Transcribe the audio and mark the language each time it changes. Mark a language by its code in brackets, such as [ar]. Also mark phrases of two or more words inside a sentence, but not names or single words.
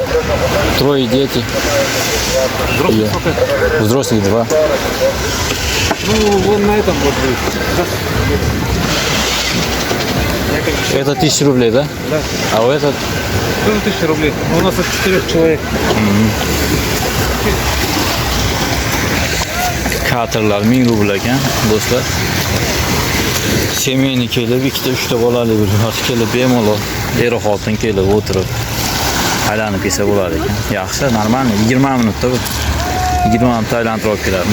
[ru] 3 дети. Взрослых Я. сколько? Взрослых 2. Ну, вон на этом вот будет. Это 1000 рублей, да? Да. А у этот? Тоже 1000 рублей. У нас от 4 человек. [uz] Katerlar 1000 rubl ekan, do'stlar. Semeyni kelib, 2-3 bolali bo'lib, kelib bemalol er xotin kelib o'tirib aylanib kelsa bo'lar ekan. Yaxshi, normal, 20 minutda bu. 20 minutda aylantirib olib keladi.